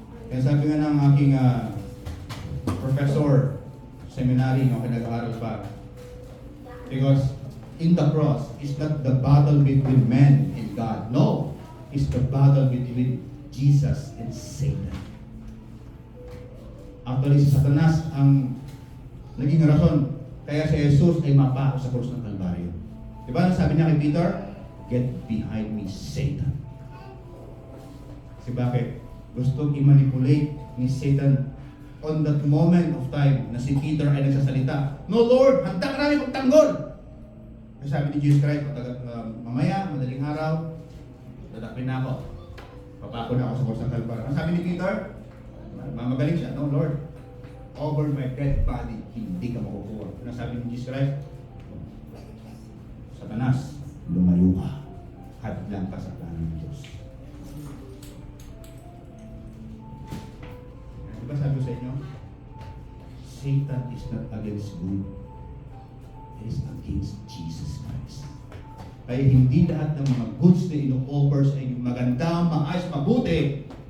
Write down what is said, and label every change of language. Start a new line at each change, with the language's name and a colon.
Filipino: Kaya sabi nga ng aking professor, seminary, no, nag-aaral pa,
English: because in the cross, it's not the battle between man and God. No, it's the battle between Jesus and Satan.
Filipino: Actually, si Satanas ang naging rason kaya si Jesus ay mapako sa krus ng Kalbaryo. Diba sabi niya kay Peter,
English: get behind me,
Filipino: Satan. Kasi bakit? Gustong i-manipulate ni Satan
English: on that moment of time
Filipino: na si Peter ay nagsasalita,
English: no Lord,
Filipino: handa ka namin magtanggol. Kasi sabi ni Jesus Christ, mamaya, madaling araw, dadakpin na ako. Papako na ako sa krus ng Kalbaryo. Ang sabi ni Peter, mamagaling siya,
English: no Lord, over my dead body,
Filipino: hindi ka makukuha. Ano sabi ni Jesus Christ? Satanas, lumayo ka. Hadlang ka sa plano ng Diyos. Diba sabi ko sa inyo?
English: Satan is not against good. It is against Jesus Christ.
Filipino: Kaya hindi lahat ng mga goods na ino-offers ay maganda, maayos, mabuti.